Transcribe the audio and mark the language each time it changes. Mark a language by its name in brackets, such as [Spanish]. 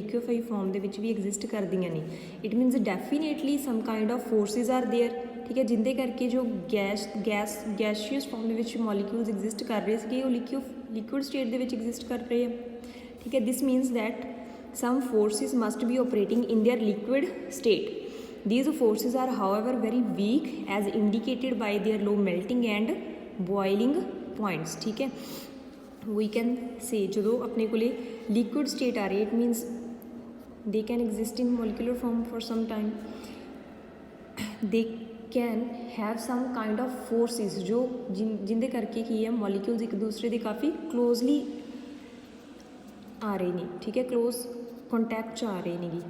[Punjabi] liquefy form ਦੇ ਵਿੱਚ ਵੀ exist ਕਰਦੀਆਂ ਨੇ, [English] it means definitely some kind of forces are there, [Punjabi] ਠੀਕ ਹੈ, ਜਿੰਦੇ ਕਰਕੇ ਜੋ ਗੈਸੀਅਸ ਫਾਰਮ ਦੇ ਵਿੱਚ ਮੋਲੀਕਿਊਲਸ ਐਗਜ਼ਿਸਟ ਕਰ ਰਹੇ ਸੀਗੇ ਉਹ ਲਿਕੁਇਡ ਸਟੇਟ ਦੇ ਵਿੱਚ ਐਗਜ਼ਿਸਟ ਕਰ ਰਹੇ ਆ, ਠੀਕ ਹੈ। [English] This means that some forces must be operating in their liquid state. these forces are however very weak as indicated by their low melting and boiling points, ठीक है। we can say [Punjabi] ਜਦੋਂ ਆਪਣੇ ਕੋਲੇ ਲਿਕੁਇਡ ਸਟੇਟ ਆ ਰਹੀ, [English] it means they can exist in molecular form for some time, they can have some kind of forces [Punjabi] ਜੋ ਜਿੰਦੇ ਕਰਕੇ ਕੀ ਹੈ ਮੋਲੀਕਿਊਲਸ ਇੱਕ ਦੂਸਰੇ ਦੇ ਕਾਫੀ ਕਲੋਜ਼ਲੀ ਆ ਰਹੇ ਨੇ, ਠੀਕ ਹੈ, ਕਲੋਜ਼ ਕੰਟੈਕਟ 'ਚ ਆ ਰਹੇ ਨੇਗੇ।